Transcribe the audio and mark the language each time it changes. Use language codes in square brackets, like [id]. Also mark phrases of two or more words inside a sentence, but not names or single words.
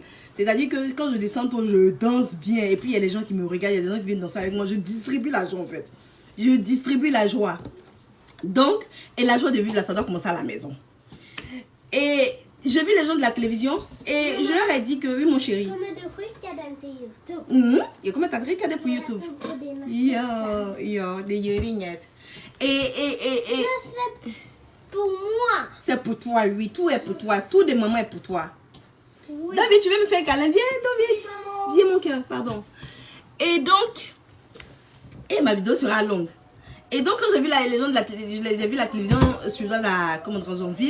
[fr] C'est-à-dire que quand je descends, je danse bien. Et puis, il y a des gens qui me regardent, il y a des gens qui viennent danser avec moi. Je distribue la joie, en fait. Je distribue la joie. Donc, et la joie de vivre là, ça doit commencer à la maison. Et j'ai vu les gens de la télévision et je leur ai dit que oui mon chéri. [sv] Kommer du skicka den till YouTube? Jag kommer att skicka det på YouTube. Ja, det gör inget. [fr] Et C'est pour moi. c'est pour toi, oui, tout est pour toi, tout de maman est pour toi. Oui. David, tu veux me faire un câlin? Viens, David. Viens mon cœur, pardon. Et donc, et ma vidéo sera longue. Et donc quand j'ai vu les gens de la télévision, j'ai vu la télévision sur la ville.